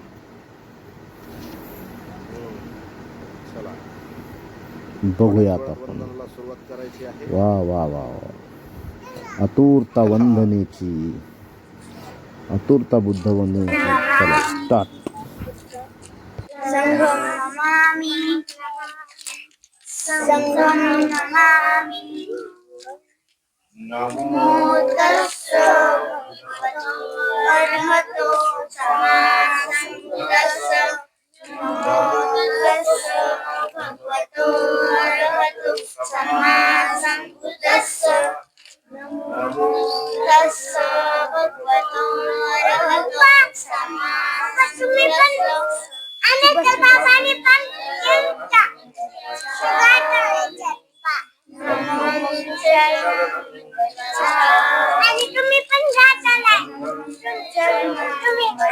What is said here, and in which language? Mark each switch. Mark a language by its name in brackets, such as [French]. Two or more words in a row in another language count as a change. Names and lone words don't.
[Marathi] बघूया आता आपण. वा वा वा वा, आतुरता वंदनेची, आतुरता बुद्ध वंदनेची. चला स्टार्ट. [Pali] संघम नमामि, संघम नमामि. नमो तस्स भगवतो अरहतो सम्मा सम्बुद्दस्स. नमो तस्स भगवतो अरहतो सम्मा सम्बुद्दस्स. नमो तस्स भगवतो अरहतो सम्मा सम्बुद्दस्स. [Marathi] आणि बाबांनी पण केलता आणि तुम्ही पण जाताना तुम्ही